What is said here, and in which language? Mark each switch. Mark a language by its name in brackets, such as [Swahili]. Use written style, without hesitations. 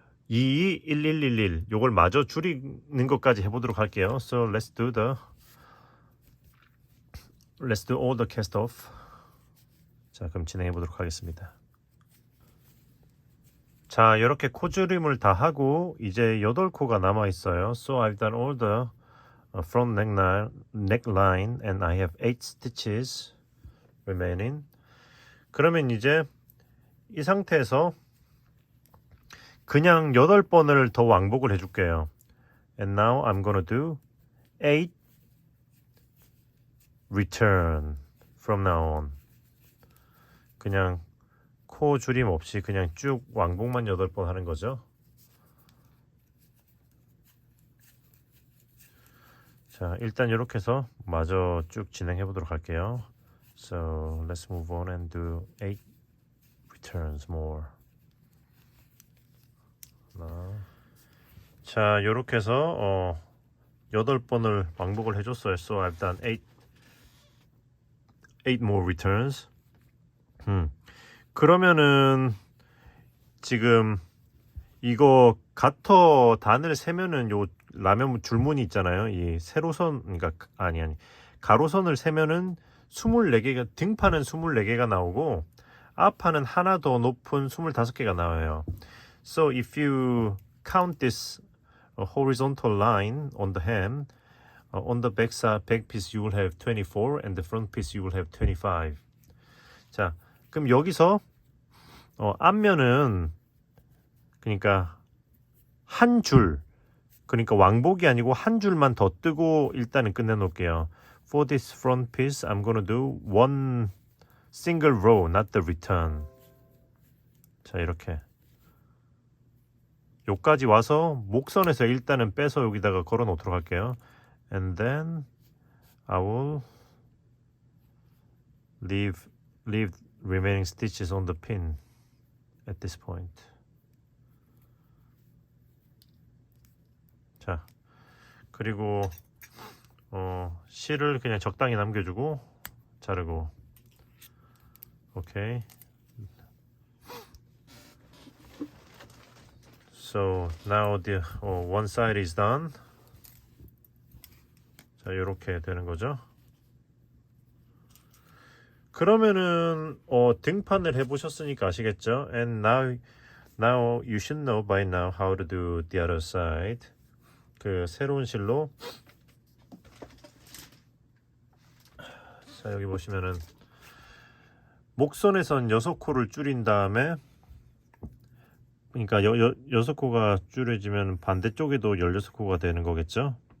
[Korean] 2, 1, 1, 1, 1 요걸 마저 줄이는 것까지 해보도록 할게요. [English] So let's do all the cast off. [Korean] 자, 그럼 진행해 보도록 하겠습니다. 자, 이렇게 코줄임을 다 하고 이제 8코가 남아 있어요. [English] So I've done all the front neckline and I have 8 stitches remaining. [Korean] 그러면 이제 이 상태에서 그냥 8번을 더 왕복을 해줄게요. [English] And now I'm gonna do 8 return from now on. [Korean] 그냥 코 줄임 없이 그냥 쭉 왕복만 8번 하는 거죠. 자, 일단 이렇게 해서 마저 쭉 진행해 보도록 할게요. [English] So let's move on and do 8 returns more. [Korean] 자, 요렇게 해서 8번을 왕복을 해줬어요. [English] So I've done 8 more returns. [Korean] 그러면은 지금 이거 가터 단을 세면은 요 라면 줄무늬 있잖아요. 이 세로선 그러니까 가로선을 세면은 24개가 등판은 24개가 나오고 앞판은 하나 더 높은 25개가 나와요. [English] So if you count this horizontal line on the hem, on the back piece you will have 24 and the front piece you will have 25. [Korean] 자, 그럼 여기서 앞면은 그러니까 한 줄, 그러니까 왕복이 아니고 한 줄만 더 뜨고 일단은 끝내 놓을게요. [English] For this front piece, I'm gonna do one single row, not the return. [Korean] 자, 이렇게. 여기까지 와서 목선에서 일단은 빼서 여기다가 걸어 놓도록 할게요. [English] And then I will leave remaining stitches on the pin at this point. [Korean] 자, 그리고 실을 그냥 적당히 남겨주고 자르고. 오케이. [English] So now the one side is done. [Korean] 자, 이렇게 되는 거죠. 그러면은 등판을 해보셨으니까 아시겠죠? [English] And now you should know by now how to do the other side. [Korean] 그 새로운 실로 자, 여기 보시면은 목선에선 6코를 줄인 다음에 그러니까 6코가 줄여지면 반대쪽에도 16코가 되는 거겠죠?